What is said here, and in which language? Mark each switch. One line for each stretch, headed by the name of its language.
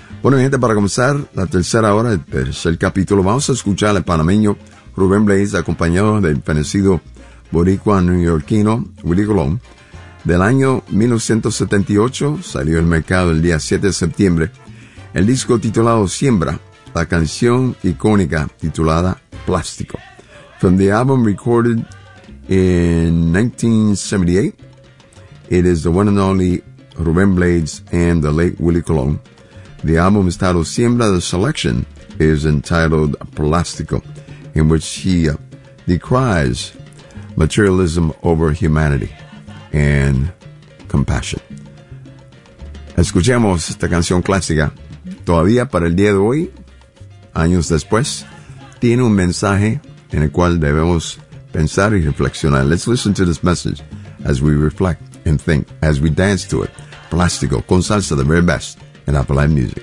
Spanish: Bueno, gente, para comenzar la tercera hora, el tercer capítulo, vamos a escuchar al panameño Rubén Blades, acompañado del fenecido boricua neoyorquino Willie Colón. Del año 1978, salió al mercado el día 7 de septiembre, el disco titulado Siembra, la canción icónica titulada Plástico.
English: From the album recorded in 1978, it is the one and only Rubén Blades and the late Willie Colón. The album is titled Siembra, the selection is entitled Plástico, in which he decries materialism over humanity and compassion.
Spanish: Escuchemos esta canción clásica. Todavía para el día de hoy, años después, tiene un mensaje en el cual debemos pensar y reflexionar.
English: Let's listen to this message as we reflect and think, as we dance to it. Plástico, con salsa, the very best. And I play music.